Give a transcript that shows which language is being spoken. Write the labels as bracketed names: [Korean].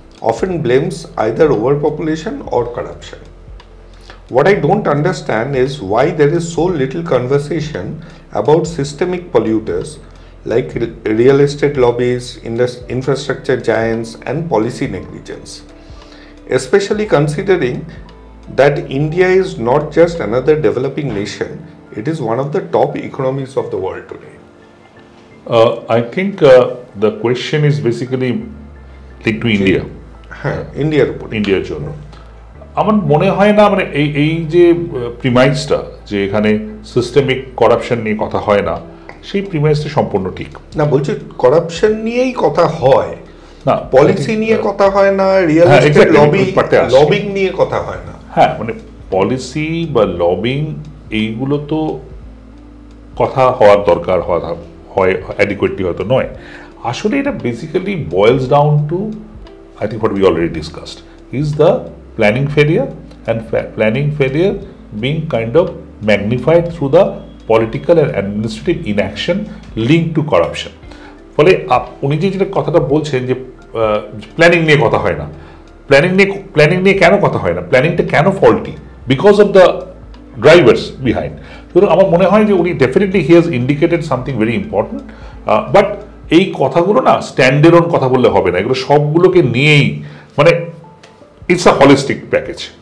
[English] often blames either overpopulation or corruption. What I don't understand is why there is so little conversation about systemic polluters like real estate lobbies, infrastructure giants, and policy negligence. Especially considering that India is not just another developing nation, it is one of the top economies of the world today. I think the question is basically linked to India. [Bangla] হ্যাঁ, ইন্ডিয়ার উপর। ইন্ডিয়ার জন্য আমার মনে হয় না, মানে এই যে প্রিমাইসটা যে এখানে সিস্টেমিক করাপশন নিয়ে কথা হয় না, সেই প্রিমাইসটা সম্পূর্ণ ঠিক না। বলছি করাপশন নিয়েই কথা হয় না, পলিসি নিয়ে কথা হয় না, রিয়েল এস্টেট লবিং নিয়ে কথা হয় না। হ্যাঁ, মানে পলিসি বা লবিং এইগুলো তো কথা হওয়ার দরকার, হয় অ্যাডিকুয়েটলি হয়তো নয়। আসলে এটা basically বয়েলস down to, [English] I think what we already discussed is the planning failure, and planning failure being kind of magnified through the political and administrative inaction linked to corruption. [Bangla] ফলে উনি যেটা কথাটা বলছেন যে প্ল্যানিং নিয়ে কথা হয় না, প্ল্যানিং নিয়ে কেন কথা হয় না, প্ল্যানিংটা কেন faulty, [English] Because of the drivers behind. [Bangla] সুতরাং আমার মনে হয় যে উনি definitely [English] he has indicated something very important, [Bangla] but এই কথাগুলো না স্ট্যান্ডের অন কথা বললে হবে না, এগুলো সবগুলোকে নিয়েই, মানে [English] It's a holistic package.